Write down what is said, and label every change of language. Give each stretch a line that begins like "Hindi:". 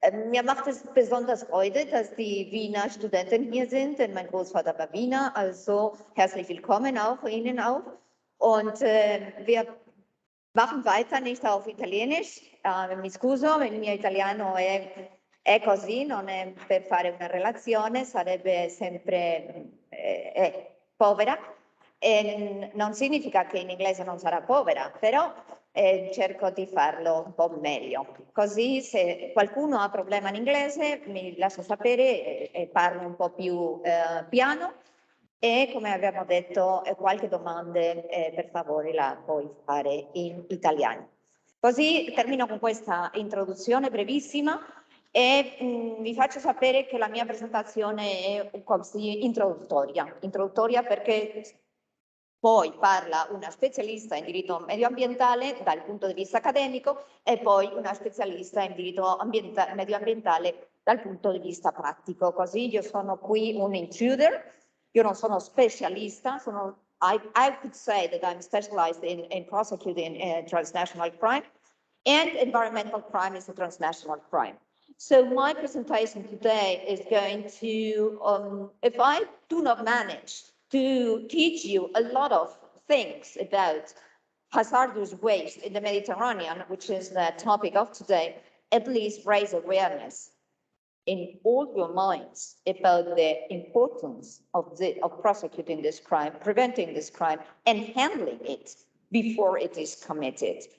German: Mir macht es besonders Freude, dass die Wiener Studenten hier sind, denn mein Großvater war Wiener, also herzlich willkommen auch Ihnen auch. Und wir machen weiter nicht auf Italienisch.
Italian: Mi scuso, il mio italiano è così, non è per fare una relazione, sarebbe sempre povera. E non significa che in inglese non sarà povera, però cerco di farlo un po' meglio. Così se qualcuno ha problema in inglese mi lascia sapere e parlo un po' più piano. E come abbiamo detto, qualche domanda per favore la puoi fare in italiano. Così termino con questa introduzione brevissima e vi faccio sapere che la mia presentazione è così introduttoria perché poi parla una specialista in diritto medioambientale dal punto di vista accademico e poi una specialista in diritto medioambientale dal punto di vista pratico. Così io sono qui un intruder. Io non sono specialista,
English: I could say that I'm specialized in prosecuting transnational crime, and environmental crime is a transnational crime. So my presentation today is going to, if I do not manage to teach you a lot of things about hazardous waste in the Mediterranean, which is the topic of today, at least raise awareness in all your minds about the importance of prosecuting this crime, preventing this crime, and handling it before it is committed.